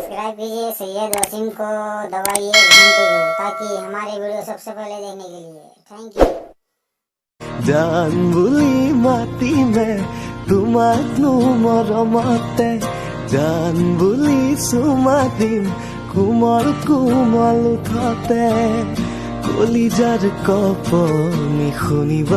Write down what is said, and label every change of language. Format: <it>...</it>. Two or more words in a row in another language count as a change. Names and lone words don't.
<hi>सब्सक्राइब कीजिए सैयद वसीम को दबाइए घंटे को ताकि हमारे वीडियो सबसे पहले देखने के लिए।</hi> <en>thank you.</en> <as>জান বুলি মাতিলে তোমাক নো মৰমতে জান বুলি চুমা দিম কোমল কোমল উঠতে কলিজাৰ কপনি শুনিবা।</as>